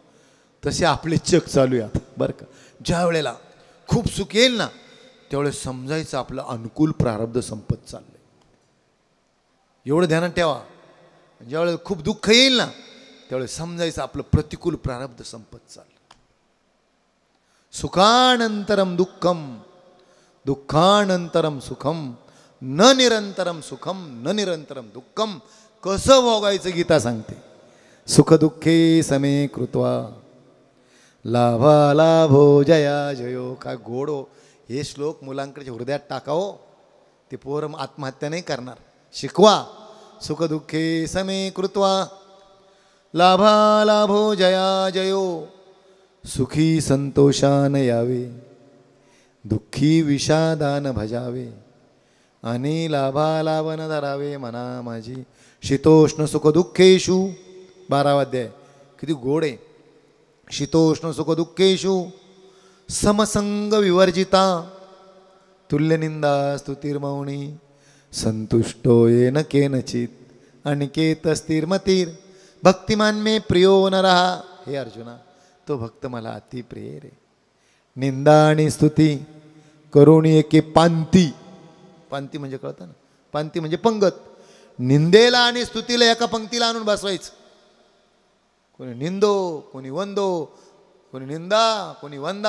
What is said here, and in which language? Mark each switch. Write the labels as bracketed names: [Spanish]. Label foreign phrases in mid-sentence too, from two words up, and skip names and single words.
[Marathi] तसे आपले चेक चालू आहे बरं का. ज्या वेळेला खूप सुख येईल ना त्यावेळेस समजायचं आपलं अनुकूल प्रारब्ध संपत चाललंय. एवढं ध्यानात ठेवा. ज्यावेळेला खूप दुःख येईल ना त्यावेळेस समजायचं आपलं प्रतिकूल प्रारब्ध संपत चाललं. [Sanskrit] सुखानंतरम दुःखम, दुःखानंतरम सुखम, न निरंतरम सुखम न निरंतरम दुःखम. [Marathi] कसं भोगायचं गीता सांगते. [Sanskrit] सुख दुःखे समे कृत्वा लाभा लाभो जया जयो. [Marathi] काय गोडो. हे श्लोक मुलांकडे हृदयात टाकावं. ते पोरं आत्महत्या नाही करणार. [Sanskrit] शिकवा. सुख दुःखे समे कृत्वा लाभा लाभो जया जयो. [Marathi] सुखी संतोषान यावे, दुःखी विषादान भजावे. आणि लाभा लाभन धरावे मना माझी. [Sanskrit] शीतोष्ण सुख दुःखेषु. [Marathi] 12वा अध्याय. किती गोड आहे. [Sanskrit] शीतोष्ण सुख दुःखेषु समसंग विवर्जिता. तुल्यनिंदा स्तुतिर्मौनी. संतुष्टो येन केनचित अनिकेत स्थिरमतीर. भक्तिमान में प्रियो न रहा. [Marathi] हे अर्जुना तो भक्त मला अति प्रिय रे. निंदा आणि स्तुती करून एके पांती. पांती म्हणजे कळतं ना. पांती म्हणजे पंगत. निंदेला आणि स्तुतीला एका पंक्तीला आणून बसवायचं. कोणी निंदो, कोणी वंदो, कोणी निंदा, कोणी वंदा.